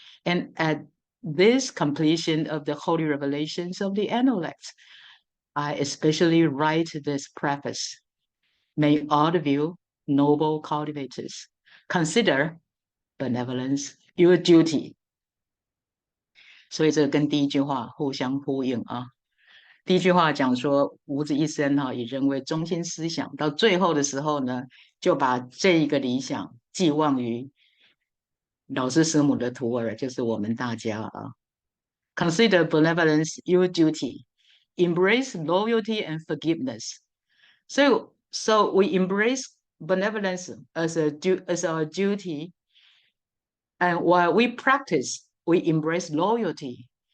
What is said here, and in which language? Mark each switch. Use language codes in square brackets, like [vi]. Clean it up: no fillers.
[en] And at this completion of the holy revelations of the Analects, I especially write this preface. May all of you, noble cultivators, consider benevolence your duty. [zh] 所以这个跟第一句话互相呼应啊。第一句话讲说吾子一生以人为中心思想，到最后的时候呢，就把这一个理想寄望于老师师母的徒儿，就是我们大家啊。 [en] Consider benevolence your duty. Embrace loyalty and forgiveness. So we embrace benevolence as our duty, and while we practice, we embrace loyalty.